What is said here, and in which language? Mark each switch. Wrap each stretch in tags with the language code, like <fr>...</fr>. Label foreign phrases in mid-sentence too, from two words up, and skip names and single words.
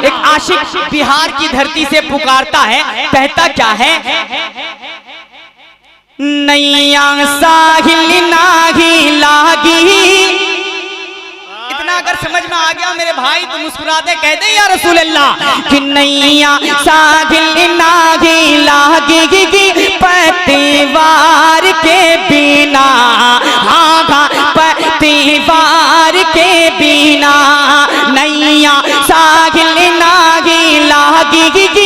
<hi>एक आशिक बिहार की धरती से पुकारता है, कहता क्या है, नैया साहिल नागी लागी। इतना अगर समझ में आ गया मेरे भाई तो मुस्कुरा दे, कह दे</hi> <ar>يا رسول الله</ar> <hi>कि नैया साहिल नागी लागी पतिवार के बिना, हाँ पतिवार के बिना, नैया साहिल नागी लागी</hi>